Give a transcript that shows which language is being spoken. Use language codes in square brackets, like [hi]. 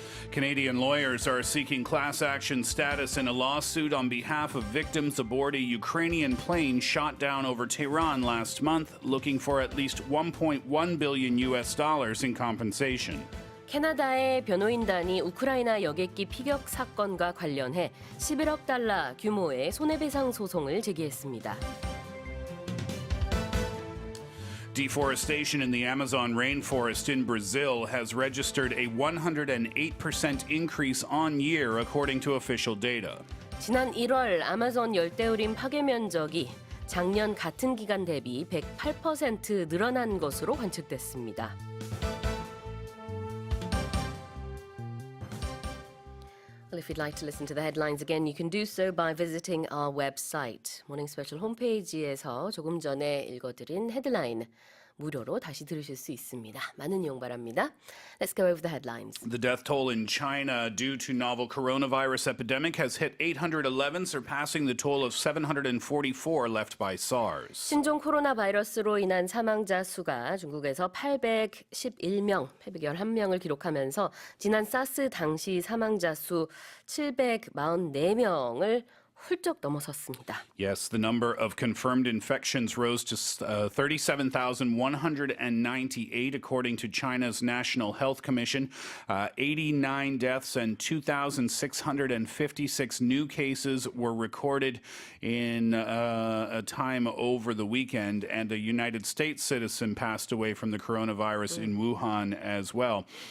[en] Canadian lawyers are seeking class action status in a lawsuit on behalf of victims aboard a Ukrainian plane shot down over Tehran last month, looking for at least $1.1 billion in compensation. [ko] 캐나다의 변호인단이 우크라이나 여객기 피격 사건과 관련해 11억 달러 규모의 손해배상 소송을 제기했습니다. [en] Deforestation in the Amazon rainforest in Brazil has registered a 108% increase on year, according to official data. [ko] 지난 1월 아마존 열대우림 파괴 면적이 작년 같은 기간 대비 108% 늘어난 것으로 관측됐습니다. [en] Well, if you'd like to listen to the headlines again, you can do so by visiting our website. [ko] 모닝스페셜 홈페이지에서 조금 전에 읽어드린 헤드라인 무료로 다시 들으실 수 있습니다. 많은 이용 바랍니다. [en] Let's go over the headlines. The death toll in China due to novel coronavirus epidemic has hit 811, surpassing the toll of 744 left by SARS. [ko] 신종 코로나 바이러스로 인한 사망자 수가 중국에서 811명을 기록하면서 지난 사스 당시 사망자 수 744명을 훌쩍 넘어섰습니다. [en] Yes, the number of confirmed infections rose to 37,198 according to China's National Health Commission. 89 deaths and 2,656 new cases were recorded in a time over the weekend, and a United States citizen passed away from the coronavirus in Wuhan as well.